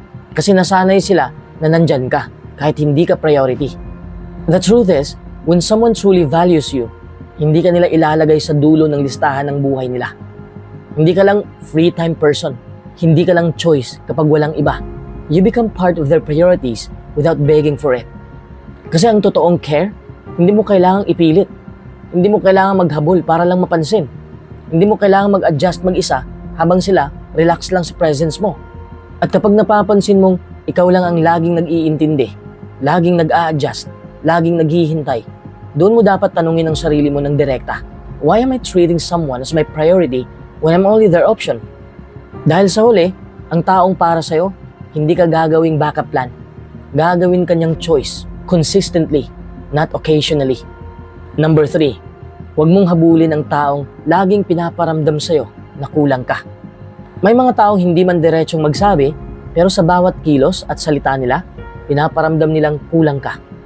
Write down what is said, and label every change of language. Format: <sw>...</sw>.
<tl>Kasi nasanay sila na nandyan ka kahit hindi ka priority.</tl> <en>The truth is, when someone truly values you,</en> <tl>hindi ka nila ilalagay sa dulo ng listahan ng buhay nila. Hindi ka lang</tl> <en>free time person.</en> <tl>Hindi ka lang choice kapag walang iba.</tl> <en>You become part of their priorities without begging for it.</en> <tl>Kasi ang totoong care, hindi mo kailangang ipilit. Hindi mo kailangang maghabol para lang mapansin. Hindi mo kailangang mag-adjust mag-isa habang sila relax lang sa presence mo. At kapag napapansin mong ikaw lang ang laging nag-iintindi, laging nag-a-adjust, laging naghihintay, doon mo dapat tanungin ang sarili mo ng direkta.</tl> <en>Why am I treating someone as my priority when I'm only their option?</en> <tl>Dahil sa huli, ang taong para sa'yo, hindi ka gagawing backup plan. Gagawin kanyang</tl> <en>choice, consistently, not occasionally.</en> <tl>Number 3, huwag mong habulin ang taong laging pinaparamdam sa'yo na kulang ka. May mga taong hindi man diretsong magsabi, pero sa bawat kilos at salita nila, pinaparamdam nilang kulang ka.</tl>